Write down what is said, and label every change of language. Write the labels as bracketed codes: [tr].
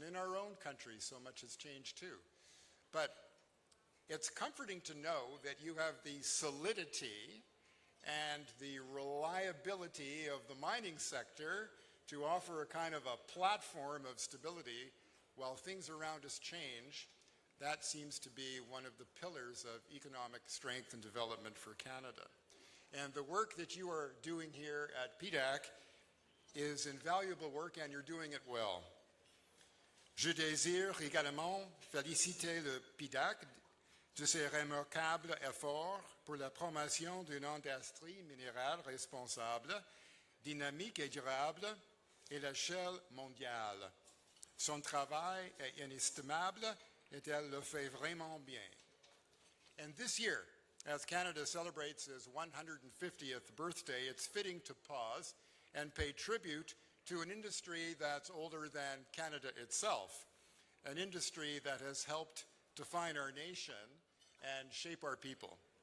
[en] And in our own country, so much has changed too. But it's comforting to know that you have the solidity and the reliability of the mining sector to offer a kind of a platform of stability while things around us change. That seems to be one of the pillars of economic strength and development for Canada. And the work that you are doing here at PDAC is invaluable work, and you're doing it well. [fr] Je désire également féliciter le PDAC de ses remarquables efforts pour la promotion d'une industrie minérale responsable, dynamique et durable à l'échelle mondiale. Son travail est inestimable et elle le fait vraiment bien. [en] And this year, as Canada celebrates its 150th birthday, it's fitting to pause and pay tribute to an industry that's older than Canada itself, an industry that has helped define our nation and shape our people.